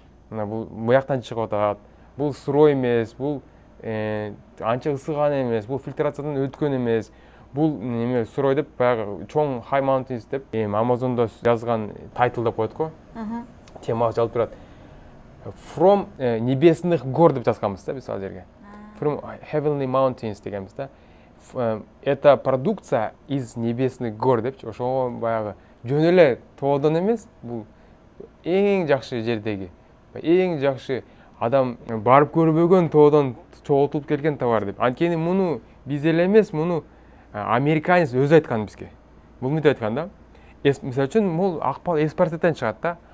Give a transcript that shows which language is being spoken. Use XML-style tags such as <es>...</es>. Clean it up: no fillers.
<ky>Мына бул буяктан чыгып атат. Бул сырой эмес, бул анча ысыган эмес, бул фильтрациядан өткөн эмес. Бул неме сырой деп, баягы чоң High Mountains деп, Amazon'да жазган тайтл деп коет го. Темага жалпы турат.</ky> <en>From</en> <ru>небесных гор</ru> <ky>деп жазганбыз да биз ал жерге.</ky> <en>From Heavenly Mountains</en> <ky>дегенбиз да.</ky> <ru>Это продукция из небесных гор депчи.</ru> <ky>Ошого баягы жөн эле тоодон эмес, бул эң жакшы жердеги, эң жакшы адам барып көрбөгөн тоодон чогултулуп келген товар деп. Анткени муну биз эле эмес, муну американец өзү айткан бизге. Бул мынтип айткан да. Мисалы үчүн, бул акбал эспартеттен чыгат да.</ky>